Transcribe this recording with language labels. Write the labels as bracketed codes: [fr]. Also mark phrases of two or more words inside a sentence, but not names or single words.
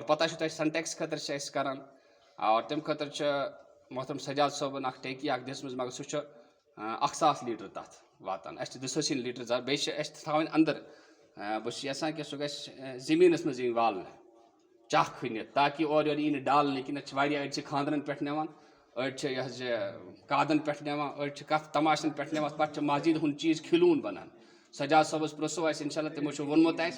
[ks] پتہ چھ تہ سنٹیکس خاطر اس کران اور تم خاطر محترم سجاد صٲبن اخ ٹیکی اخ دِژمٕژ مگر سہ 1000 لیٹر تتھ واتان اس 200 لیٹر زیادہ بیٚیہِ چھِ اَسہِ تھاوٕنۍ اندر بہٕ چھُس یژھان کہِ سُہ گژھِ زٔمیٖنس منٛز یِنۍ والنہٕ چاہ کھٔنِتھ تاکہِ اورٕ یورٕ یی نہٕ ڈالنہٕ کینٛہہ نتہٕ چھِ واریاہ أڑۍ چھِ خانٛدرن پٮ۪ٹھ نِوان أڑۍ چھِ یہِ حظ یہِ کادن پٮ۪ٹھ نِوان أڑۍ چھِ کتھ تماشن پٮ۪ٹھ نِوان پتہٕ چھِ مسجد ہُنٛد چیٖز کھِلوُن بنان سجاد صٲبس پرٛژھو اَسہِ [ar] انشاء اللہ [ks] تِمو چھُ ووٚنمُت اَسہِ